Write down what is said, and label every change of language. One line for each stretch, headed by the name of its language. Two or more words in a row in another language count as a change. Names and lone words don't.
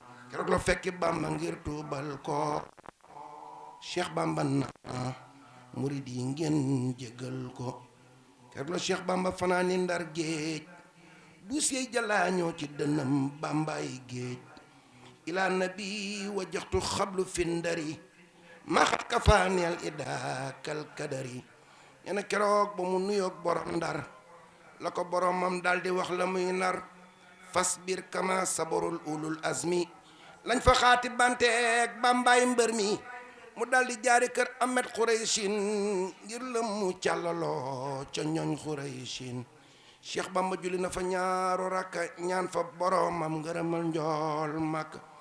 Wolof: Keroog la fekki Bamba ngir tuubal ko. Cheikh Bamba na murid yi ngeen jégal ko. Keroog la Cheikh Bamba fanaani Ndar géej. Du sey jalaañoo ci dënnam Bambay géej.
Arabic: إلى النبي وجهت خبل في الندري ما قد كفاني الإدا كالكدري.
Wolof: Nee na keroog ba mu nuyoog borom Ndar la ko boromam daal di wax la muy nar.
Arabic: فاصبر كما صبر أولو العزم.
Wolof: Lañ fa xaati banteeg Bambaay mbër mi. Mu daal di jaari kër Ahmed Khouraychin ngir la mu càllaloo ca ñooñ Khouraychin. Cheikh Bamba julli na fa ñaaru rakka ñaan fa boromam ngërëmal njool Makka.